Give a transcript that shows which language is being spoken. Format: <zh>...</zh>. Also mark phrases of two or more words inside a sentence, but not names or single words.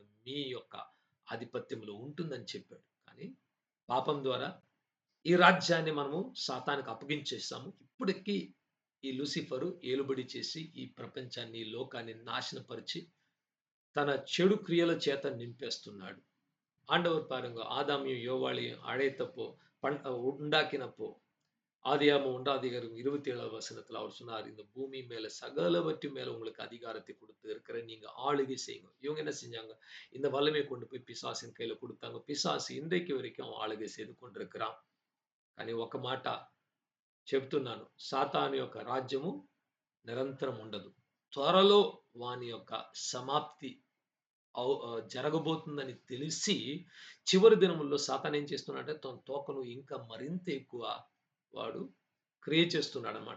<te>మీ యొక్క ఆధిపత్యంలో ఉంటుందని చెప్పాడు. కానీ పాపం ద్వారా ఈ రాజ్యాన్ని మనము సాతానుకు అప్పగించేసాము. ఇప్పటికి ఈ లూసిఫరు ఏలుబడి చేసి ఈ ప్రపంచాన్ని, ఈ లోకాన్ని నాశనపరిచి తన చెడు క్రియల చేత నింపేస్తున్నాడు.</te> <ta>ஆண்டவர் பாருங்க, ஆதாமியும் யோவாளையும் அழைத்தப்போ, உண்டாக்கினப்போ, ஆதியாகமம் 1ஆம் அதிகாரம் 27வது வசனத்துல அவர் சொன்னார், இந்த பூமி மேல சகலவற்றின் மேல உங்களுக்கு அதிகாரத்தை கொடுத்து இருக்கிறேன். நீங்க ஆளுகை செய்யுங்க. இவங்க என்ன செஞ்சாங்க? இந்த வல்லமையை கொண்டு போய் பிசாசின் கையில கொடுத்தாங்க. பிசாசு இன்றைக்கு வரைக்கும் அவன் ఆளுகை செய்து கொண்டிருக்கிறான்.</ta> <te>కానీ ఒక మాట చెప్తున్నాను, సాతాను యొక్క రాజ్యము నిరంతరం ఉండదు. త్వరలో వాని యొక్క సమాప్తి జరగబోతుందని తెలిసి చివరి దినముల్లో సాతాను ఏం చేస్తున్నాడంటే తన తోకను ఇంకా మరింత ఎక్కువ వాడు క్రియ చేస్తున్నాడన్నమాట.</te>